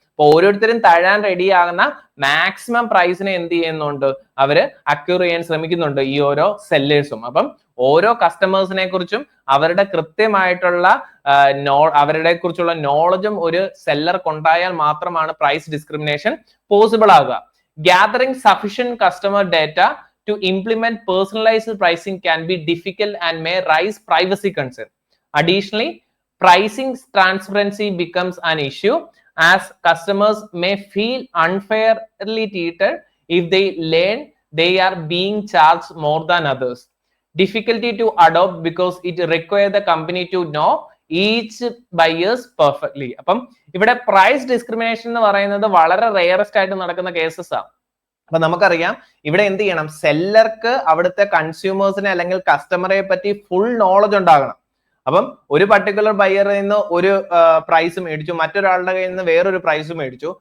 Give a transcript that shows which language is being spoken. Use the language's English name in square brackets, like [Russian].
[Malayalam] അപ്പൊ ഓരോരുത്തരും തഴാൻ റെഡി ആകുന്ന മാക്സിമം പ്രൈസിനെ എന്ത് ചെയ്യുന്നുണ്ട്, അവര് അക്യൂർ ചെയ്യാൻ ശ്രമിക്കുന്നുണ്ട് ഈ ഓരോ സെല്ലേഴ്സും. അപ്പം ഓരോ കസ്റ്റമേഴ്സിനെ കുറിച്ചും അവരുടെ കൃത്യമായിട്ടുള്ള അവരുടെ കുറിച്ചുള്ള നോളജും ഒരു സെല്ലർക്ക് ഉണ്ടായാൽ മാത്രമാണ് പ്രൈസ് ഡിസ്ക്രിമിനേഷൻ പോസിബിൾ ആകുക. [English] Gathering sufficient customer data to implement personalized pricing can be difficult and may raise privacy concerns. Additionally, pricing transparency becomes an issue as customers may feel unfairly treated if they learn they are being charged more than others. Difficulty to adopt because it requires the company to know each buyers perfectly. [Malayalam] അപ്പം ഇവിടെ price discrimination എന്ന് പറയുന്നത് വളരെ rarest ആയിട്ട് നടക്കുന്ന cases ആണ്. അപ്പൊ നമുക്കറിയാം ഇവിടെ എന്ത് ചെയ്യണം, സെല്ലർക്ക് അവിടുത്തെ കൺസ്യൂമേഴ്സിനെ അല്ലെങ്കിൽ കസ്റ്റമറെ പറ്റി ഫുൾ നോളജ് ഉണ്ടാകണം. അപ്പം ഒരു പർട്ടിക്കുലർ ബയറിൽ നിന്ന് ഒരു പ്രൈസ് മേടിച്ചു, മറ്റൊരാളുടെ കയ്യിൽ നിന്ന് വേറൊരു പ്രൈസ് മേടിച്ചു.